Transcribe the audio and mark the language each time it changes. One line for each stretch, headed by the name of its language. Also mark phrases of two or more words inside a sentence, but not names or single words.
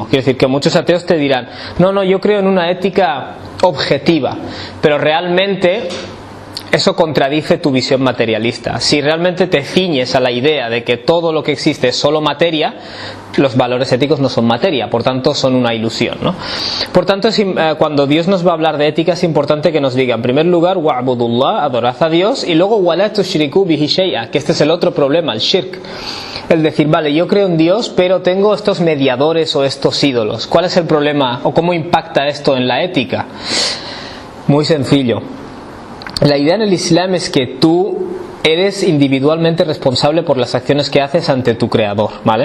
Spanish: Quiero decir que muchos ateos te dirán: no, yo creo en una ética objetiva, pero realmente eso contradice tu visión materialista. Si realmente te ciñes a la idea de que todo lo que existe es solo materia, los valores éticos no son materia, por tanto son una ilusión, ¿no? Por tanto, cuando Dios nos va a hablar de ética es importante que nos diga, en primer lugar,
Arabic: واعبدوا الله,
Spanish: adorad a Dios, y luego
Arabic: ولا تشركوا به شيئا,
Spanish: que este es el otro problema, el shirk. El decir, vale, yo creo en Dios, pero tengo estos mediadores o estos ídolos. ¿Cuál es el problema o cómo impacta esto en la ética? Muy sencillo. La idea en el Islam es que tú eres individualmente responsable por las acciones que haces ante tu creador, ¿vale?